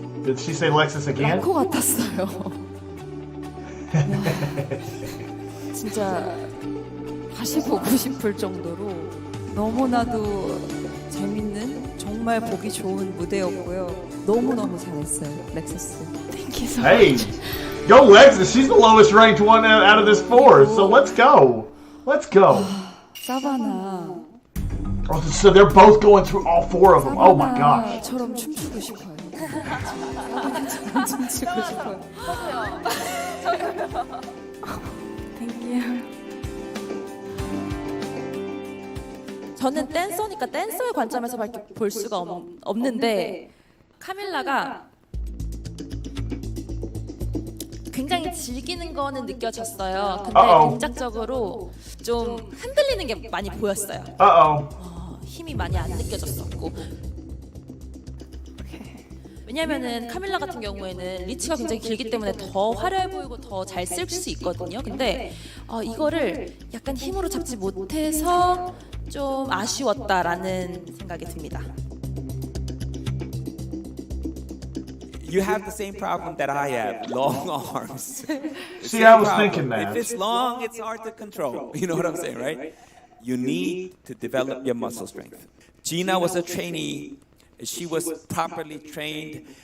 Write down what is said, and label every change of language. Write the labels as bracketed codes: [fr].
[en] Did she say Lexus again? [ko] 락커 같았어요. 진짜 다시 보고 싶을 정도로 너무나도 재밌는 정말 보기 좋은 무대였고요. 너무너무 잘했어요, 렉서스. [en] Thank you so Hey, much. go Lexus. She's the lowest ranked one out of this four. So let's go. Let's go. [ko] 사바나. [en] Oh, so they're both going through all four of them. Oh my gosh. [ko] 사바나처럼 춤추고 싶어요. 사바나처럼 춤추고 싶어요. [en] Thank you. [ko] 저는 댄서니까 댄서의 관점에서밖에 볼 수가 없는데 카밀라가 굉장히 즐기는 거는 느껴졌어요. 근데 동작적으로 좀 흔들리는 게 많이 보였어요. 힘이 많이 안 느껴졌었고. 왜냐면은 카밀라 같은 경우에는 리치가 굉장히 길기 때문에 더 화려해 보이고 더 잘 쓸 수 있거든요. 근데 이거를 약간 힘으로 잡지 못해서 좀 아쉬웠다라는 생각이 듭니다. [en] You have the same problem that I have, long arms. See, I was thinking that. If it's long, it's hard to control. You know what I'm saying, right? You need to develop your muscle strength. Gina was a trainee. She was properly trained.